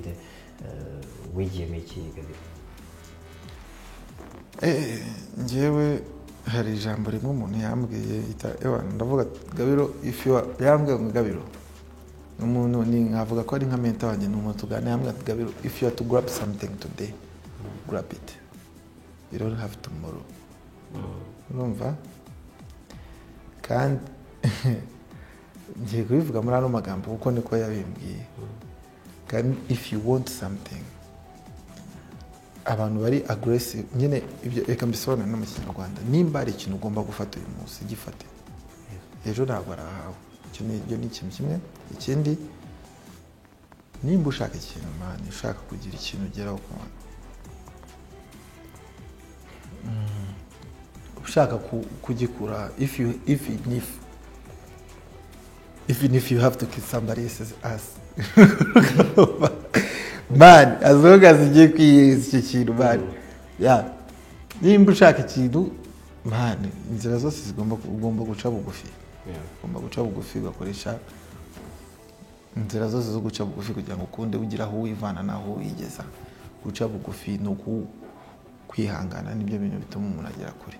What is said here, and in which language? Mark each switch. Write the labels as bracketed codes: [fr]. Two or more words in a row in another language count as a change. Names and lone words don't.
[rw] Wigiyemo iki Gabiro? Njyewe hari ijambo rimwe umuntu yambwiye, ndavuga Gabiro, yambwiye ngo Gabiro umuntu ni nkavuga ko ari nka mentor wanjye, n'umuntu tugana, yambwiye ati Gabiro, [en] if you are to grab something today, grab it, you don't have tomorrow. [rw] Urumva? Kandi ngiye kubivuga muri ano magambo kuko niko yabimbwiye. Kandi [en] if you want something, [rw] abantu bari aggressive nyine, ibyo reka mbisobanure no mu Kinyarwanda, nimba ari ikintu ugomba gufata uyu munsi gifate, ejo ntabwo arahawe. Icyo ni ikintu kimwe. Ikindi, nimba ushaka ikintu mani, ushaka kugira ikintu ugeraho, ushaka kugikura, [en] even if you have to kiss somebody else's ass man, as long as [rw] ugiye kwiyeza icyo kintu man, nimba ushaka ikintu man, inzira zose ugomba guca bugufi, ugomba guca bugufi, ugakoresha inzira zose zo guca bugufi kugira ngo ukunde ugira aho wivana naho wigeza. Guca bugufi no kwihangana nibyo bintu bituma umuntu agera kure.